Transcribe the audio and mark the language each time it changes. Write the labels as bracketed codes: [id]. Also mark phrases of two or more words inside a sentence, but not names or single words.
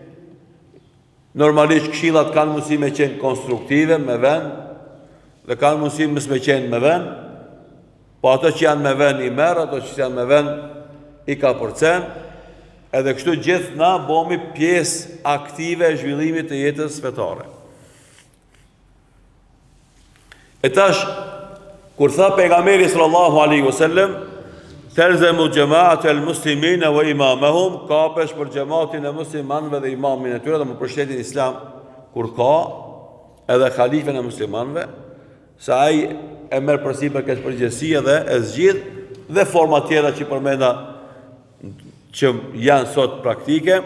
[sq] Normalisht këshillat kanë mundësi me qenë konstruktive me vend, dhe kanë mundësi mos me qenë me vend, po ato që janë me vend i merr, ato që janë me vend i ka përcen, edhe kështu gjithë na bëmi pjesë aktive e zhvillimit të jetës fetare. E tash, kur tha pejgamberi [ar] صلى الله عليه وسلم, "تلزم جماعة المسلمين وإمامهم", [sq] kapesh për xhamatin e muslimanëve dhe imamin e tyre, dhe më për shtetin islam, kur ka edhe halifën e muslimanëve, sa ai e merr përsipër këtë përgjegjësi dhe e zgjidh, dhe forma tjera që përmenda që janë sot praktike.